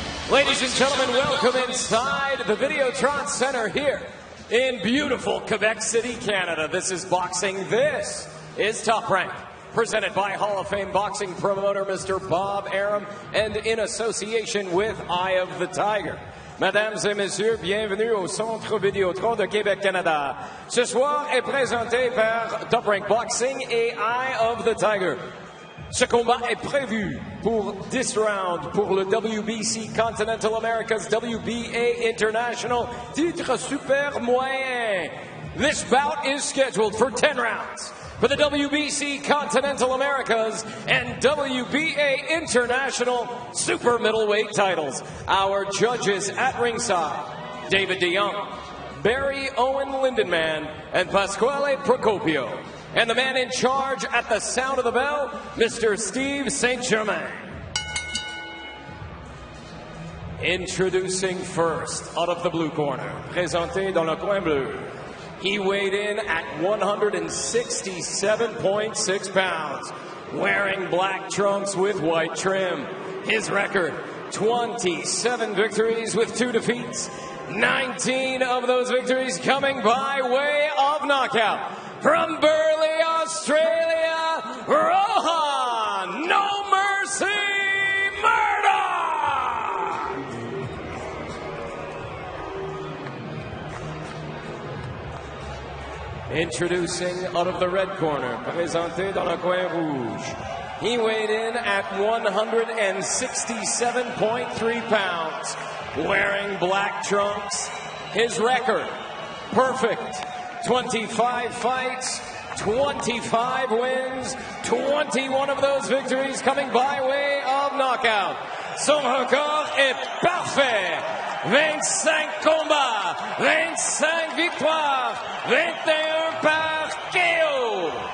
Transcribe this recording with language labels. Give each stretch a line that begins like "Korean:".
English: Ladies and gentlemen, welcome inside the Videotron Center here in beautiful Quebec City, Canada. This is boxing. This is Top Rank, presented by Hall of Fame boxing promoter Mr. Bob Arum and in association with Eye of the Tiger.
French: Mesdames et messieurs, bienvenue au Centre Vidéotron de Québec, Canada. Ce soir est présenté par Top Rank Boxing et Eye of the Tiger. Ce combat est prévu pour 10 rounds pour le WBC Continental Americas WBA International titre super moyen.
English: This bout is scheduled for 10 rounds for the WBC Continental Americas and WBA International super middleweight titles. Our judges at ringside, David DeYoung, Barry Owen Lindenman, and Pasquale Procopio. And the man in charge at the sound of the bell, Mr. Steve St. Germain. Introducing first, out of the blue corner,
French: présenté dans le coin bleu.
English: He weighed in at 167.6 pounds, wearing black trunks with white trim. His record, 27 victories with 2 defeats. 19 of those victories coming by way of knockout. From Burleigh, Australia, Rohan No Mercy Murdock! Introducing out of the red corner,
French: présenté dans le coin rouge.
English: He weighed in at 167.3 pounds, wearing black trunks. His record, perfect. 25 fights, 25 wins, 21 of those victories coming by way of knockout.
French: Son record est parfait. 25 combats, 25 victoires, 21 par KO.